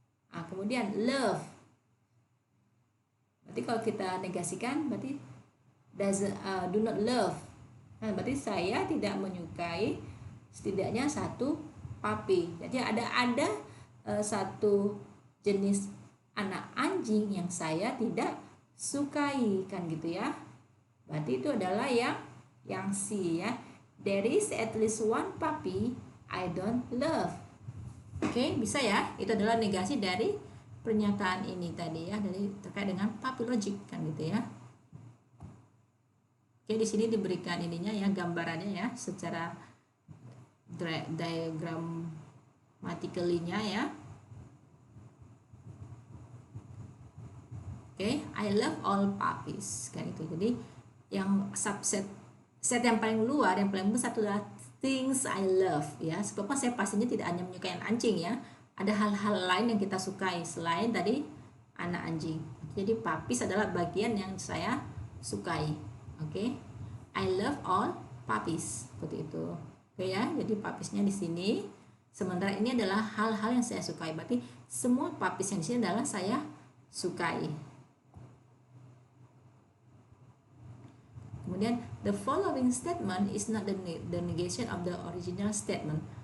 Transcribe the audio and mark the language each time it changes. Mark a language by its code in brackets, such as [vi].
[id] Nah, kemudian love, berarti kalau kita negasikan berarti do not love, nah, berarti saya tidak menyukai setidaknya satu papi. Jadi ada satu jenis anak anjing yang saya tidak sukai, kan gitu ya. Berarti itu adalah yang C, ya. [en] There is at least one puppy I don't love. [id] Oke, bisa ya. Itu adalah negasi dari pernyataan ini tadi, ya, dari terkait dengan puppy logic, kan gitu ya. Oke, di sini diberikan ininya, ya, gambarannya, ya, secara diagramatically-nya, ya. [en] Oke, I love all puppies, [id] kan itu. Jadi yang set yang paling luar, yang paling besar itu adalah things I love, ya. Sebabnya saya pastinya tidak hanya menyukai anjing, ya. Ada hal-hal lain yang kita sukai selain tadi anak anjing. Jadi puppies adalah bagian yang saya sukai. [en] Oke. I love all puppies, [id] seperti itu. [en] Oke, ya. [id] Jadi puppiesnya di sini. Sementara ini adalah hal-hal yang saya sukai. Berarti semua puppies yang di sini adalah saya sukai. [en] Kemudian the following statement is not the negation of the original statement.